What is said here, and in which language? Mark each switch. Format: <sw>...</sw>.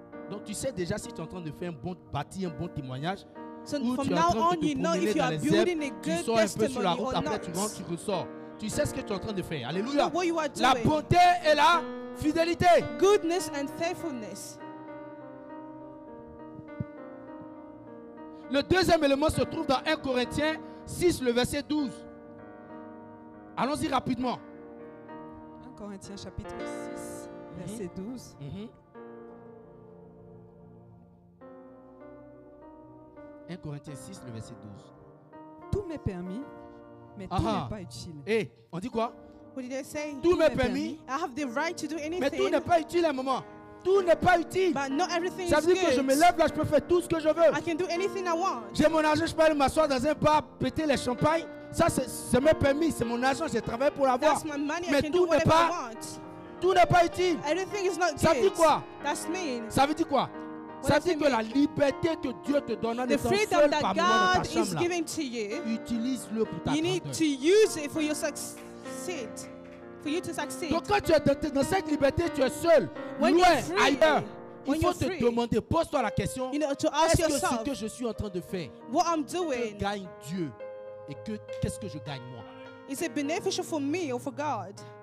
<fr>Donc tu sais déjà si tu es en train de faire bâtir un bon témoignage,</fr> <en>So from now on, you know if you are building a good testimony or not.</en> <fr>Après, tu rentres, tu ressors. Tu sais ce que tu es en train de faire. Alléluia. La bonté et la fidélité.</fr> <en>Goodness and faithfulness.</en> <fr>Le deuxième élément se trouve dans 1 Corinthiens 6, le verset 12. Allons-y rapidement. 1 Corinthiens chapitre 6, verset 12. 1 Corinthiens 6, le verset 12. Tout m'est permis, mais tout n'est pas utile. Et on dit quoi?</fr> <en>What did they say?</en> <fr>Tout m'est permis.</fr> <en>I have the right to do anything.</en> <fr>Mais tout n'est pas utile à un moment. Tout n'est pas utile.</fr> <en>But not everything</en> <fr>ça veut dire que je me lève là, je peux faire tout ce que je veux.</fr> <en>I can do anything I want.</en> <fr>J'ai mon argent, je peux aller m'asseoir dans un bar, péter les champagnes. Ça, c'est mes permis, c'est mon argent, j'ai travaillé pour l'avoir. Mais tout n'est pas utile.</fr> <en>Everything is not</en> <fr>ça veut dire quoi?</fr> <en>That's mean.</en> <fr>Ça veut dire quoi? Ça veut dire que la liberté que Dieu te donne en étant seul par moment dans ta chambre là, utilise-le pour ta grandeur.</fr> <en>You need to use it for your success. For you to succeed.</en> <fr>Donc quand tu es dans cette liberté, tu es seul, loin, ailleurs. Il faut te demander, pose-toi la question, est-ce que ce que je suis en train de faire, que gagne Dieu et qu'est-ce que je gagne moi?</fr> <en>Is it beneficial for me or for God?</en>